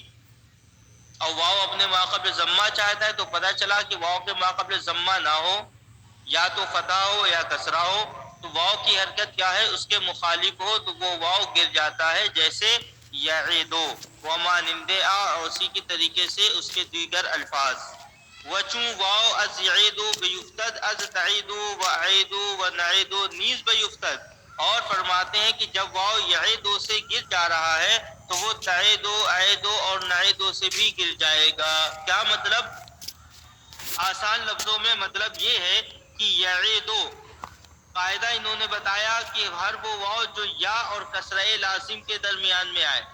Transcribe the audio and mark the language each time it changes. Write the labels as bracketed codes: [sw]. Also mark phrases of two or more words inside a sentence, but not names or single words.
[ur] اور واو اپنے ماقبل ضمہ چاہتا ہے تو پتہ چلا کہ واو کے ماقبل ضمہ نہ ہو، یا تو فتح ہو یا کسرہ ہو، تو واو کی حرکت کیا ہے؟ اس کے مخالف ہو تو وہ واو گر جاتا ہے. جیسے یعیدو ومانند اور اسی کی طریقے سے اس کے دیگر الفاظ. [fa] وچوں واو از یعیدو بیفتد از تعیدو وعیدو ونعیدو نیز بیفتد. [ur] اور فرماتے ہیں کہ جب واو یعیدو سے گر جا رہا ہے تو وہ تعیدو، عیدو اور نعیدو سے بھی گر جائے گا. کیا مطلب؟ آسان لفظوں میں مطلب یہ ہے کہ یعیدو قاعدہ انہوں نے بتایا کہ ہر وہ واو جو یا اور کسرہ لازم کے درمیان میں آئے.